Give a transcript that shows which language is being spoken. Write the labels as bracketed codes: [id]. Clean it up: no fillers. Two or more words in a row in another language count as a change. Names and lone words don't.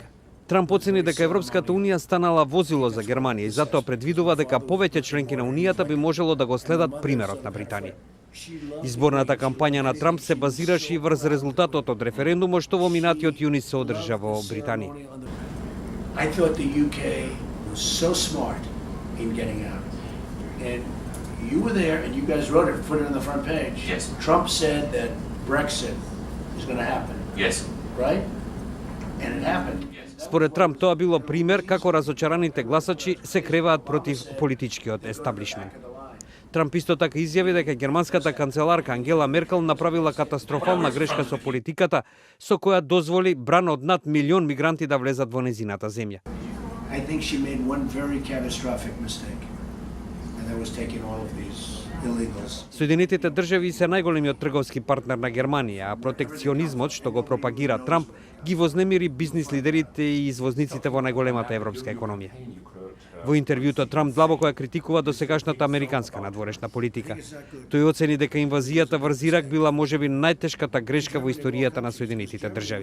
[mk] Трамп оцени дека Европската унија станала возило за Германија и затоа предвидува дека повеќе членки на унијата би можело да го следат примерот на Британија. Изборната кампања на Трамп се базираше и врз резултатот од референдумот што во минатиот јуни се одржа во Британија. [en] I thought the UK was so smart in getting out. And you were there and you guys wrote it, put it on the front page. Yes. Trump said that Brexit is going to happen. Yes. Right? And it happened. [mk] Според Трамп тоа било пример како разочараните гласачи се креваат против политичкиот естаблишмент. Трамп исто така изјави дека германската канцеларка Ангела Меркел направила катастрофална грешка со политиката со која дозволи бран од над милион мигранти да влезат во незината земја. [en] I think she made one very catastrophic mistake. And that was taking all of these illegals. [mk] Соединетите држави се најголемиот трговски партнер на Германија, а протекционизмот што го пропагира Трамп ги вознемири бизнис лидерите и извозниците во најголемата европска економија. Во интервјуто Трамп длабоко ја критикува досегашната американска надворешна политика. Тој оцени дека инвазијата врз Ирак била можеби најтешката грешка во историјата на Соединетите држави.